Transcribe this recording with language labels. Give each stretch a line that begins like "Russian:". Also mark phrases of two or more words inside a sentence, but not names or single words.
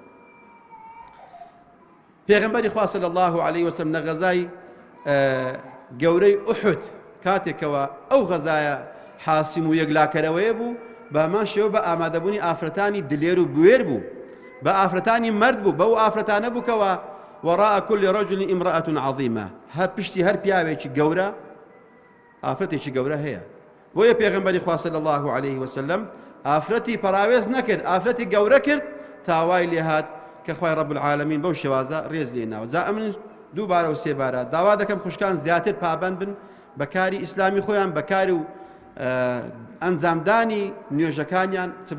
Central Kurdish: پێغەمبەری خوا
Arabic: صلی الله علیه وسلم
Central Kurdish: لە غەزای گەورەی ئوحود کاتێکەوە ئەو غەزایە حاسیم و یەکلاکەرەوەیە بوو بە هەمان شێوە بە ئامادەبوونی ئافرەتانی دلێر و بوێر بوو بە ئافرەتانی مرد بوو بەو ئافرەتانە بووکەوە
Arabic: وراء كل رجل امرأة عظيمة
Central Kurdish: ها پشتی هەر پیاوێکی گەورە ئافرەتێکی گەورە هەیە بۆیە پێغەمبەری خوا
Arabic: صلی الله عليه وسلم
Central Kurdish: ئافرەتی پەراوێز نەکرد ئافرەتی گەورە کرد تاوای لێ هات کە خوای
Arabic: رب العالمین
Central Kurdish: بەو شێوازە ڕێز لێناوە جا ئەمن دووبارە و سێبارە داوا دەکەم خوشکان زیاتر پابەند بن بەکاری ئیسلامی خۆیان بەکاری و ئەنجامدانی نوێژەکانیان چ بە